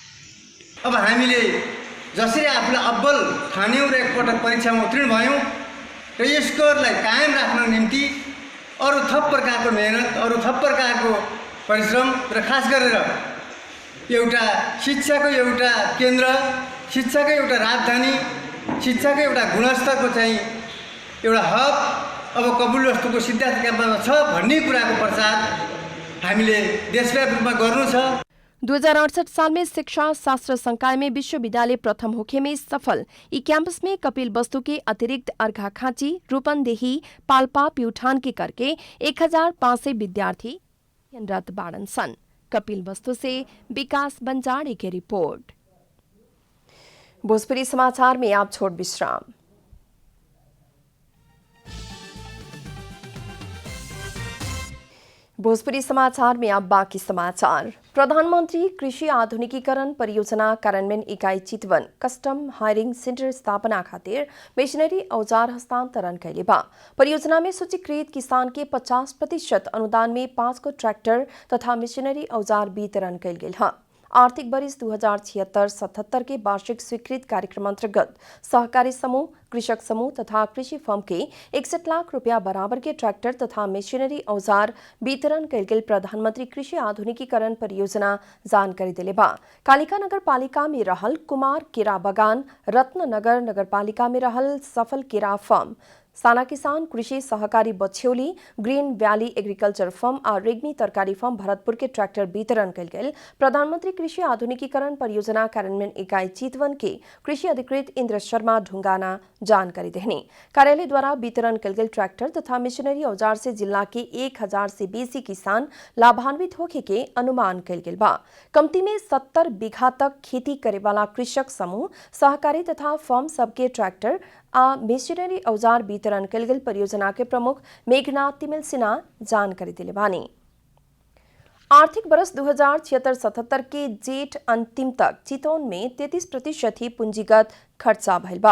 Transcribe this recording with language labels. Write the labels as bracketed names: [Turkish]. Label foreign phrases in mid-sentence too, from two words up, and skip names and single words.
[Nepali] अब हामीले जसरी आफूलाई अब्बल ठान्यौँ र एकपटक परीक्षामा उत्तीर्ण भयौँ र यस स्कोरलाई कायम राख्न निम्ति अरू थप प्रकारको मेहनत, अरू थप प्रकारको परिश्रम र खास गरेर एउटा शिक्षाको एउटा केन्द्र, शिक्षाको एउटा राजधानी, शिक्षाको एउटा गुणस्तरको चाहिँ एउटा हब अब कपिलवस्तुको सिद्धार्थ क्याम्पसमा छ भन्ने कुराको प्रचार हामीले देशव्यापी रूपमा गर्नु छ। [Bhojpuri] 2068 साल में शिक्षा शास्त्र संकाय में विश्वविद्यालय प्रथम होखे में सफल ई कैंपस में कपिलवस्तु के अतिरिक्त अर्घाखाँची, रूपन्देही, पाल्पा, प्युठान के करके 1500 विद्यार्थी अध्ययनरत बाड़न सन। कपिलवस्तु से विकास बंजारे की रिपोर्ट। भोजपुरी समाचार में आप छोड़ विश्राम। भोजपुरी समाचार में अब बाकी समाचार। प्रधानमंत्री कृषि आधुनिकीकरण परियोजना कार्यान्वयन इकाई चितवन [English] custom hiring center [Bhojpuri] स्थापना खातिर मशीनरी औजार हस्तांतरण कैले बा। परियोजना में सूचीकृत किसान के 50% अनुदान में 5 को ट्रैक्टर तथा मशीनरी औजार वितरण कैल गेल है। आर्थिक वर्ष 2076-77 के वार्षिक स्वीकृत कार्यक्रम अंतर्गत सहकारी समूह, कृषक समूह तथा कृषि फर्म के 61 लाख रुपया बराबर के ट्रैक्टर तथा मशीनरी औजार वितरण कैल गेल प्रधानमंत्री कृषि आधुनिकीकरण परियोजना जानकारी दिले बा। कालिका नगर पालिका में रहल कुमार केरा बगान, रत्ननगर नगर पालिका में रहल सफल केरा फर्म, साना किसान कृषि सहकारी बछ्यौली, ग्रीन वैली एग्रीकल्चर फर्म और रेग्मी तरकारी फर्म भरतपुर के ट्रैक्टर वितरण कल गेल प्रधानमंत्री कृषि आधुनिकीकरण परियोजना कार्यान्वयन इकाई चितवन के कृषि अधिकृत इंद्र शर्मा ढुंगाना जानकारी देहनी। कार्यालय द्वारा वितरण कल गेल ट्रैक्टर तथा मशीनरी औजार से जिला के 1000 से बेसी किसान लाभान्वित होखे के अनुमान कल गेल बा। कमती में 70 बीघा तक खेती करे वाला कृषक समूह, सहकारी तथा फर्म सबके ट्रैक्टर आ मशीनरी औजार वितरण कल गेल परियोजना के प्रमुख मेघनाथ तिमिल सिन्हा जानकारी दिले बानी। आर्थिक वर्ष 2076-77 के जेठ अंतिम तक चितौन में 33% ही पूंजीगत खर्चा भइल बा।